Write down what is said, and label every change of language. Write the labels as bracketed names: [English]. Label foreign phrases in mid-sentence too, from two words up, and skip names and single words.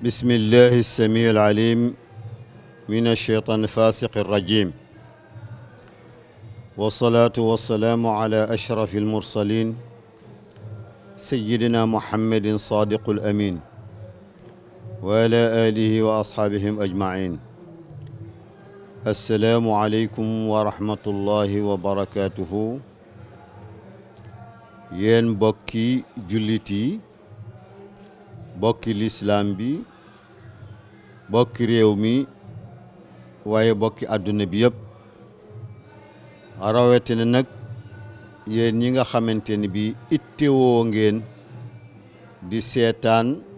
[Arabic] بسم الله السميع العليم من الشيطان الفاسق الرجيم والصلاة والسلام على أشرف المرسلين سيدنا محمد صادق الأمين وعلى آله وأصحابهم أجمعين السلام عليكم ورحمة الله وبركاته [Wolof] yéen mbokki julit bokki lislaam bi bokki réew mi waaye bokki àdduna bi yëpp rawatina nag yéen ñi nga xamante ni bi ittewoo ngeen di seetaan